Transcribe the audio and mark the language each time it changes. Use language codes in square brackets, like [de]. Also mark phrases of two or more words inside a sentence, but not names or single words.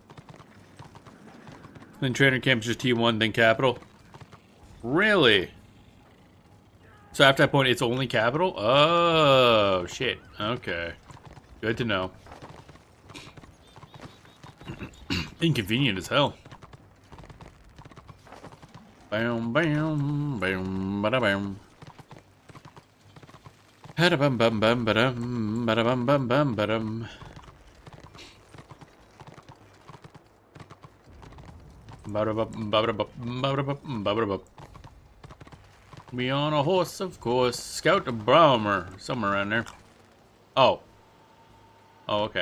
[en] Then trainer camp is just T1, then capital. Really? So after that point, it's only capital? Oh, shit. Okay. Good to know. Inconvenient as hell. Bam, bam, bam, bada bam. Hada bum bum bum badum, bada bum bum bum badum. Be on a horse, of course. Scout a Brahmer. Somewhere around there. Oh. Oh, okay.